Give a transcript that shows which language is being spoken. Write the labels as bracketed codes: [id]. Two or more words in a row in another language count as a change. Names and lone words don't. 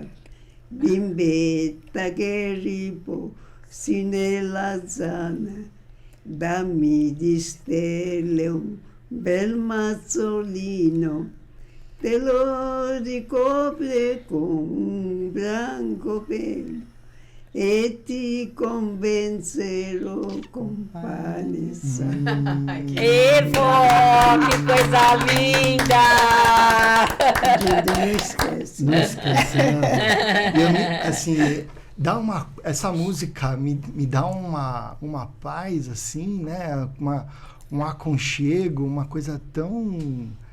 [it] Bimbetta che riposi nella zana, dammi di stelle un bel mazzolino, te lo ricopre con un bianco pelo e ti convencerò con pane e sale. [pt] Evo, que coisa linda! Não esquece. Não esquece, né? Assim, essa música me dá uma paz, assim, né? Um aconchego, uma coisa tão...